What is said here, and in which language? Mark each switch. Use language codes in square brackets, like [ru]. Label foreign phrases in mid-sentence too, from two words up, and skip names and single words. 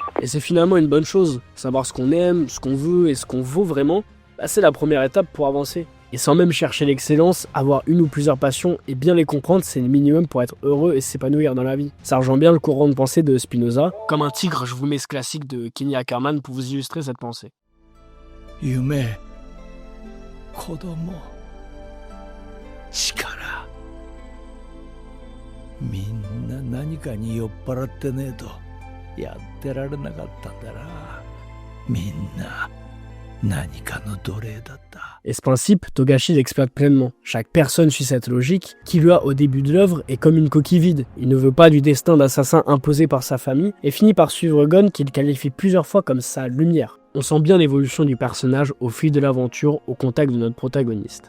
[fr] Et c'est finalement une bonne chose, savoir ce qu'on aime, ce qu'on veut et ce qu'on vaut vraiment, c'est la première étape pour avancer. Et sans même chercher l'excellence, avoir une ou plusieurs passions et bien les comprendre, c'est le minimum pour être heureux et s'épanouir dans la vie. Ça rejoint bien le courant de pensée de Spinoza. Comme un tigre, je vous mets ce classique de Kenny Ackerman pour vous illustrer cette pensée. [ja] 夢、子供、力、みんな何かに酔っ払ってねえとやってられなかったんだな。みんな何かの奴隷だった。 [fr] Et ce principe, Togashi l'exploite pleinement. Chaque personne suit cette logique. Killua, au début de l'œuvre, est comme une coquille vide. Il ne veut pas du destin d'assassin imposé par sa famille et finit par suivre Gon qu'il qualifie plusieurs fois comme sa lumière. On sent bien l'évolution du personnage au fil de l'aventure, au contact de notre protagoniste.